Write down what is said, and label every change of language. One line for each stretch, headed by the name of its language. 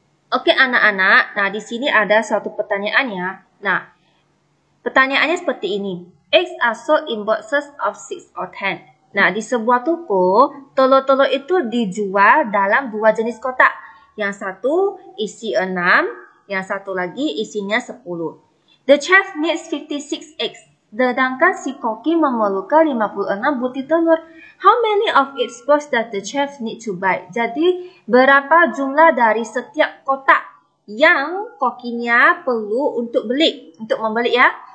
Indonesian: Oke anak-anak, nah di sini ada suatu pertanyaannya. Nah, pertanyaannya seperti ini.
English: Eggs are sold in boxes of 6 or 10.
Indonesian: Nah, di sebuah toko, telur-telur itu dijual dalam 2 jenis kotak. Yang satu isi 6, yang satu lagi isinya 10.
English: The chef needs 56 eggs.
Indonesian: Sedangkan si koki memerlukan 56 butir telur.
English: How many of each box does the chef need to buy?
Indonesian: Jadi, berapa jumlah dari setiap kotak yang kokinya perlu untuk membeli ya?